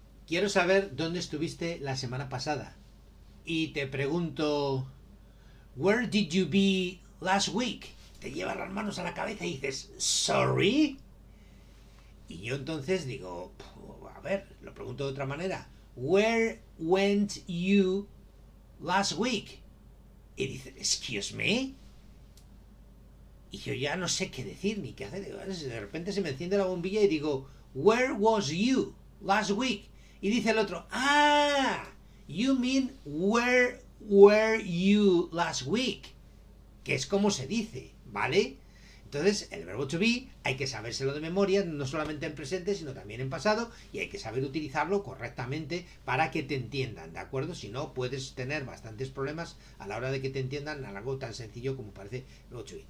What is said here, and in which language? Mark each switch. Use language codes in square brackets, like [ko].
[es] Quiero saber dónde estuviste la semana pasada. Y te pregunto, [en] Where did you be last week? [es] Te llevas las manos a la cabeza y dices, [en] ¿Sorry? [es] Y yo entonces digo, a ver, lo pregunto de otra manera. [en] Where went you last week? [es] Y dice, [en] ¿Excuse me? [es] Y yo ya no sé qué decir ni qué hacer. De repente se me enciende la bombilla y digo, [en] Where was you last week? [es] Y dice el otro, [en] you mean where were you last week? [es] Que es como se dice, ¿vale? Entonces, el verbo to be hay que sabérselo de memoria, no solamente en presente, sino también en pasado, y hay que saber utilizarlo correctamente para que te entiendan, ¿de acuerdo? Si no, puedes tener bastantes problemas a la hora de que te entiendan en algo tan sencillo como parece el verbo to be.